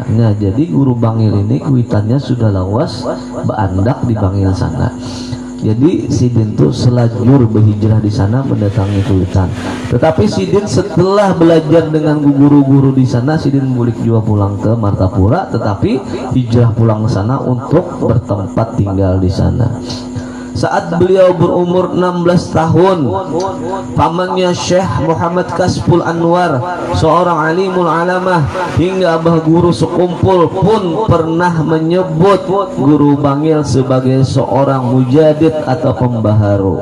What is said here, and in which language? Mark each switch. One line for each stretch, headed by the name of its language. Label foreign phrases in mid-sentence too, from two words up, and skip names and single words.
Banjar: Nah, jadi guru Bangil ini kuitannya sudah lawas beandak di Bangil sana. Jadi Sidin tuh selajur berhijrah di sana mendatangi Kuitan.
Indonesian: Tetapi Sidin setelah belajar dengan guru-guru di sana, Sidin balik juga pulang ke Martapura, tetapi hijrah pulang ke sana untuk bertempat tinggal di sana. Saat beliau berumur 16 tahun, pamannya Syekh Muhammad Kasful Anwar, seorang alimul alamah hingga abah guru sekumpul pun pernah menyebut guru Bangil sebagai seorang mujadid atau pembaharu.